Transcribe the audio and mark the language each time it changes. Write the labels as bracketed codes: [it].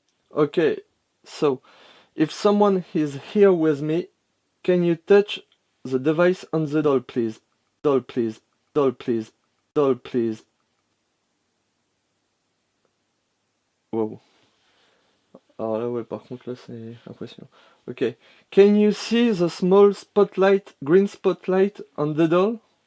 [en] Ok, so, if someone is here with me, can you touch the device on the doll please? Doll please, doll please, doll please. Wow. [fr] Alors là, ouais, par contre, là, c'est impressionnant. [en] Ok. Can you see the small spotlight, green spotlight on the doll?